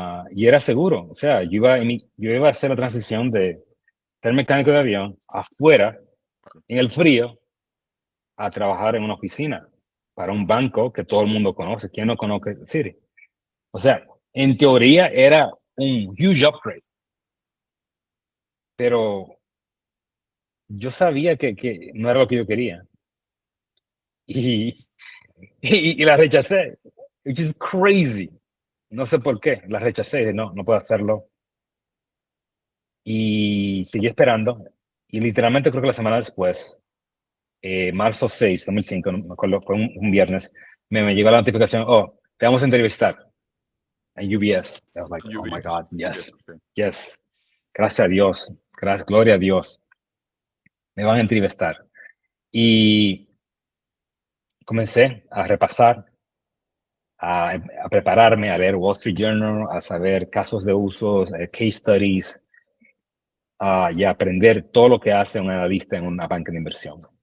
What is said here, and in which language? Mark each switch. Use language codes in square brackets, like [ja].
[es] y era seguro. O sea, yo iba a hacer la transición de ser mecánico de avión afuera, en el frío, a trabajar en una oficina para un banco que todo el mundo conoce. ¿Quién no conoce Citi? O sea, en teoría era un [en] huge upgrade, [es] pero yo sabía que no era lo que yo quería. Y, y la rechacé, [en] which is crazy. [es] No sé por qué, la rechacé, dije, no puedo hacerlo. Y seguí esperando, y literalmente creo que la semana después, marzo 6, 2005, no me acuerdo, fue un viernes, me llegó la notificación, oh, te vamos a entrevistar en UBS. [en] I was like, oh my God, yes, yes. [es] Gracias a Dios, gloria a Dios. Me van a entrevistar. Y comencé a repasar, a prepararme, a leer Wall Street Journal, a saber casos de usos, [en] case studies, [es] y a aprender todo lo que hace un analista en una banca de inversión.